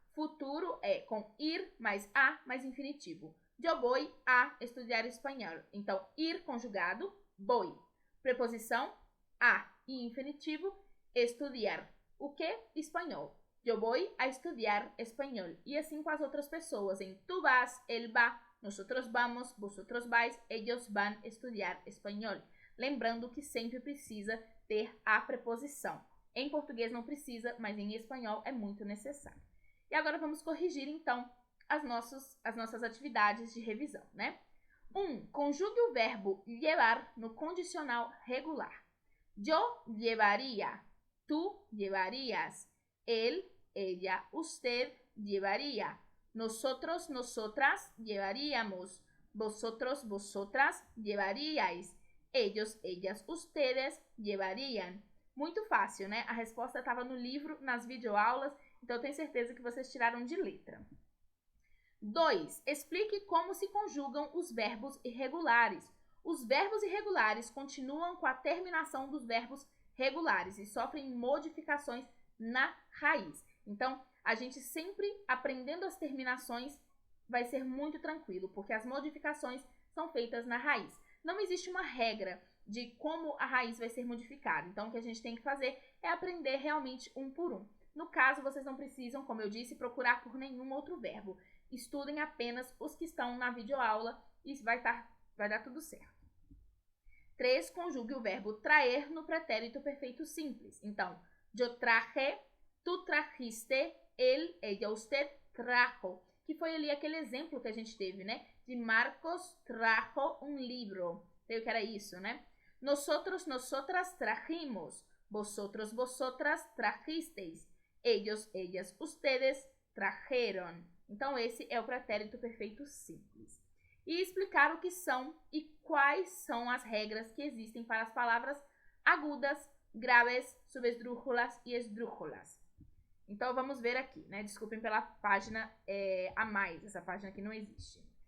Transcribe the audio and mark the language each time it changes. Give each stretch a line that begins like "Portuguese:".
Portuguese: Futuro é com ir mais a mais infinitivo. Eu vou a estudar espanhol. Então, ir conjugado, voy. Preposição, a e infinitivo, estudar. O que? Espanhol. Eu vou a estudar espanhol. E assim com as outras pessoas. Em
Spanish: tu vas, él va, nosotros vamos, vosotros vais, ellos van
Portuguese: estudar espanhol. Lembrando que sempre precisa ter a preposição. Em português não precisa, mas em espanhol é muito necessário. E agora vamos corrigir, então, as nossas atividades de revisão, né? 1. Conjugue o verbo llevar no condicional regular.
Spanish: Eu llevaría. tú llevarías. Él, ella, usted llevaría. Nosotros, nosotras llevaríamos. Vosotros, vosotras llevaríais. Ellos, ellas, ustedes llevarían.
Portuguese: Muito fácil, né? A resposta estava no livro, nas videoaulas, então eu tenho certeza que vocês tiraram de letra. 2. Explique como se conjugam os verbos irregulares. Os verbos irregulares continuam com a terminação dos verbos regulares e sofrem modificações na raiz. Então, a gente sempre aprendendo as terminações vai ser muito tranquilo, porque as modificações são feitas na raiz. Não existe uma regra de como a raiz vai ser modificada. Então, o que a gente tem que fazer é aprender realmente um por um. No caso, vocês não precisam, como eu disse, procurar por nenhum outro verbo. Estudem apenas os que estão na videoaula e vai dar tudo certo. 3. Conjugue o verbo traer no pretérito perfeito simples.
Spanish: Então, yo traje, tú trajiste, él, ella, usted trajo.
Portuguese: Que foi ali aquele exemplo que a gente teve, né? De Marcos trajo um livro. Creio que era isso, né?
Spanish: Nosotros, nosotras trajimos. Vosotros, vosotras trajisteis. Ellos, ellas, ustedes trajeron.
Portuguese: Então, esse é o pretérito perfeito simples. E explicar o que são e quais são as regras que existem para as palavras agudas, graves, subesdrúxulas e esdrúxulas. Então, vamos ver aqui, né? Desculpem pela página a mais, essa página aqui não existe.